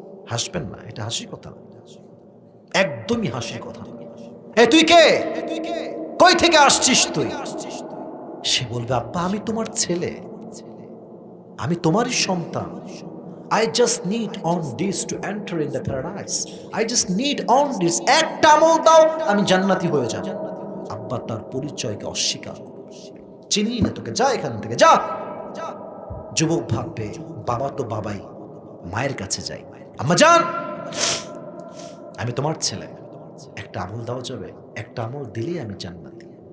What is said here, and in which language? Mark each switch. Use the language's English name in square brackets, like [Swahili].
[Bangla] হাসবেন না, এটা হাসির কথা না, একদমই হাসির কথা না। এ তুই কে? কই থেকে আসছিস তুই? সে বলবে আব্বা আমি তোমার ছেলে, আমি তোমারই সন্তান। [English] I just need on this to enter in the paradise. I just need on this. [Bangla] একটা আমল দাও আমি জান্নাতি হয়ে যাব। আব্বা তার পরিচয়কে অস্বীকার করবে, চিনি না তোকে, যা এখান থেকে যা। যুবক ভাববে বাবা তো বাবাই, মায়ের কাছে যাই। আম্মা জান আমি তোমার ছেলে, একটা আমল দাও যাবে, একটা আমল দিলেই আমি জান্নাতি।